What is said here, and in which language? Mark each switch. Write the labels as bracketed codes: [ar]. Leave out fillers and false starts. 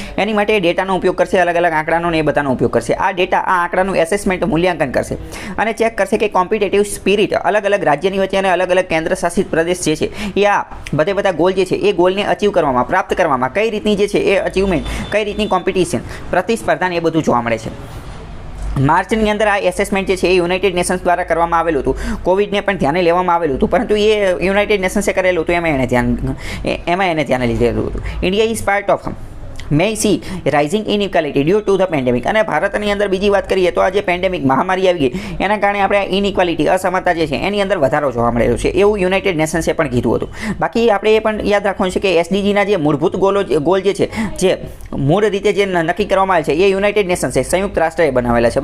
[gu] એની માટે ડેટાનો ઉપયોગ કરશે, અલગ અલગ આંકડાનો ને એ બધાનો ઉપયોગ કરશે. આ ડેટા આ આંકડાનું એસેસમેન્ટ મૂલ્યાંકન કરશે અને ચેક કરશે કે કોમ્પિટેટિવ સ્પિરિટ અલગ અલગ રાજ્યની વચ્ચે અને અલગ અલગ કેન્દ્ર શાસિત પ્રદેશ જે છે એ આ બધા ગોલ જે છે એ ગોલને અચીવ કરવામાં, પ્રાપ્ત કરવામાં કઈ રીતની જે છે એ અચીવમેન્ટ, કઈ રીતની કોમ્પિટિશન, પ્રતિસ્પર્ધાને એ બધું જોવા મળે છે. માર્ચની અંદર આ એસેસમેન્ટ જે છે એ યુનાઇટેડ નેશન્સ દ્વારા કરવામાં આવેલું હતું. કોવિડને પણ ધ્યાને લેવામાં આવેલું હતું, પરંતુ એ યુનાઇટેડ નેશન્સે કરેલું હતું, એમાં એને ધ્યાને લીધેલું હતું. [en] India is part of may see rising inequality due to the pandemic. [gu] અને ભારતની અંદર બીજી વાત કરીએ તો આ જે પેન્ડેમિક મહામારી આવી ગઈ એના કારણે આપણે ઇનઇક્વાલિટી, અસમાનતા જે છે એની અંદર વધારો જોવા મળેલો છે, એવું યુનાઇટેડ નેશન્સે પણ કીધું હતું. બાકી આપણે એ પણ યાદ રાખવાનું છે કે SDGના જે મૂળભૂત ગોલ જે છે, જે મૂળ રીતે જે નક્કી કરવામાં આવે છે એ યુનાઇટેડ નેશન્સે, સંયુક્ત રાષ્ટ્રએ બનાવેલા છે.